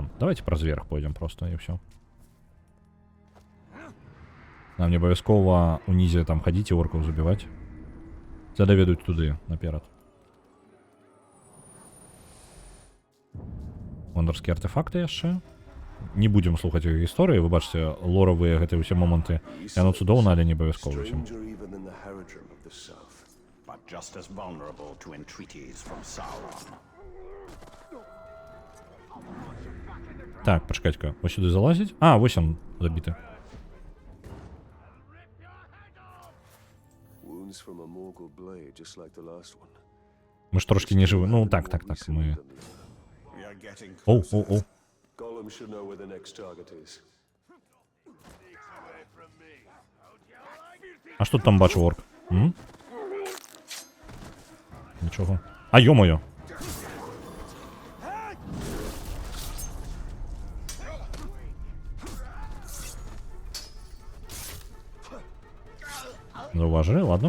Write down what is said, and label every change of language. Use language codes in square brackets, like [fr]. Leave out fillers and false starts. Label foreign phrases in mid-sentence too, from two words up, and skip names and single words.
[be] Давайте праз верх пойдзем просто, і ўсё. Нам не абавязкова унізе там хадзіць і оркаў забіваць. Задаведуць туды, наперад. Вандарскія артефакты яшчэ. Не будзем слухаць іх гісторыі, вы бачыце, лоравыя гэтыя ўсе моманты. Яно цудоўна, але не абавязкова ўсім. [en] Stranger even than the Haradrim of the South. But just as vulnerable to entreaties from Sauron. [be] Так, пачакайка, вось сюды залазіць. А, вось он забіты. [en] Wounds from a Morgul blade, just like the last one. [be] Мы ж трошкі не жывы. Ну, так, мы... [en] We are getting Оу. Gollum should know where the next target is. [be] А што там бачу орк? Нічого. А, ё-моё. Заўважылі, ладно.